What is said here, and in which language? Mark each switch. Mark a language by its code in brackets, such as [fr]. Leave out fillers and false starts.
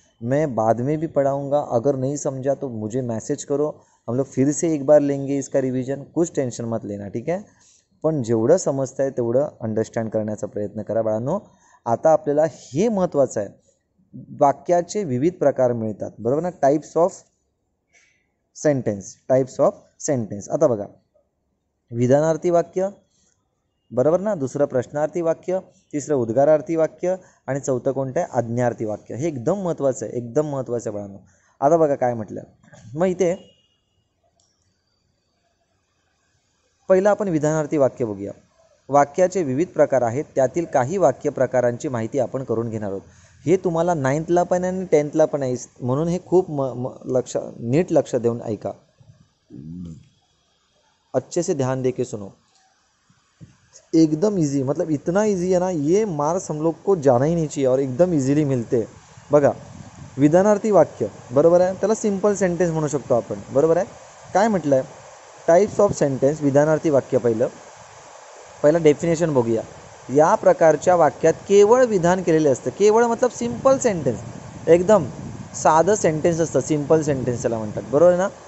[hi] मैं बाद में भी पढ़ाऊँगा, अगर नहीं समझा तो मुझे मैसेज करो, हम लोग फिर से एक बार लेंगे इसका रिवीजन. कुछ टेन्शन मत लेना, [mr] ठीक आहे. पण जेवढं समजतं आहे तेवढं अंडरस्टँड करण्याचा प्रयत्न करा बाळांनो. आता आपल्याला हे महत्त्वाचं आहे, वाक्याचे विविध प्रकार मिळतात, बरोबर ना, टाइप्स ऑफ सेंटेन्स. आता बघा, विधानार्थी वाक्य, बरोबर ना, दुसरं प्रश्नार्थी वाक्य, तिसरं उद्गारार्थी वाक्य आणि चौथं कोणतं आहे, आज्ञार्थी वाक्य. हे एकदम महत्त्वाचं आहे, एकदम महत्त्वाचं आहे बाळांनो. आता बघा काय म्हटलं, मग इथे पहिलं आपण विधानार्थी वाक्य बघूया. वाक्याचे विविध प्रकार आहेत, त्यातील काही वाक्य प्रकारांची माहिती आपण करून घेणार आहोत. हे तुम्हाला 9thला पण आणि 10thला पण आहे, म्हणून हे खूप नीट लक्ष देऊन ऐका. [hi] अच्छे से ध्यान दे के सुनो. एकदम इजी, मतलब इतना इजी है ना, ये मार्क्स हम लोग को जाना ही नहीं चाहिए और एकदम इजीली मिलते. [mr] बघा, विधानार्थी वाक्य बरोबर आहे, त्याला सिंपल सेंटेन्स म्हणू शकतो आपण, बरोबर आहे. काय म्हटलं आहे, टाइप्स ऑफ सेंटेन्स. विधानार्थी वाक्य पहिलं डेफिनेशन बघूया. या प्रकारच्या वाक्यात केवळ विधान केलेले असतं. केवळ मतलब सिंपल सेंटेन्स, एकदम साधं सेंटेन्स असतं, सिंपल सेंटेन्स त्याला म्हणतात, बरोबर आहे ना.